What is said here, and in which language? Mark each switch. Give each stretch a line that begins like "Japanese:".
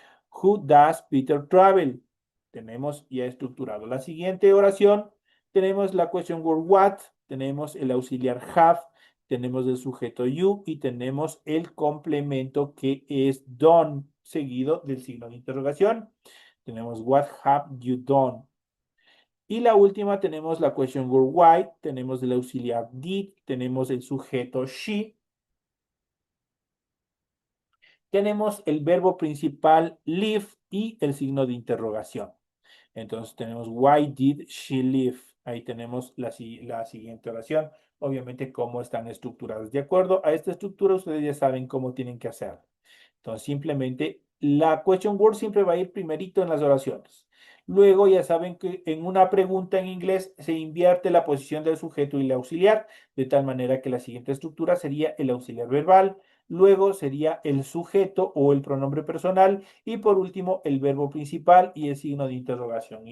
English: Who does Peter travel?
Spanish: Tenemos ya estructurado la siguiente oración. Tenemos la question word what, tenemos el auxiliar have, tenemos el sujeto you y tenemos el complemento que es done, seguido del signo de interrogación. Tenemos
English: what have you done.
Spanish: Y la última tenemos la question word why, tenemos el auxiliar did, tenemos el sujeto she, tenemos el verbo principal live y el signo de interrogación. Entonces tenemos
English: why did she leave.
Spanish: Ahí tenemos la siguiente oración. Obviamente cómo están estructuradas. De acuerdo a esta estructura, ustedes ya saben cómo tienen que hacerlo. Entonces simplemente la question word siempre va a ir primerito en las oraciones. Luego ya saben que en una pregunta en inglés se invierte la posición del sujeto y el auxiliar, de tal manera que la siguiente estructura sería el auxiliar verbal, luego sería el sujeto o el pronombre personal y por último el verbo principal y el signo de interrogación.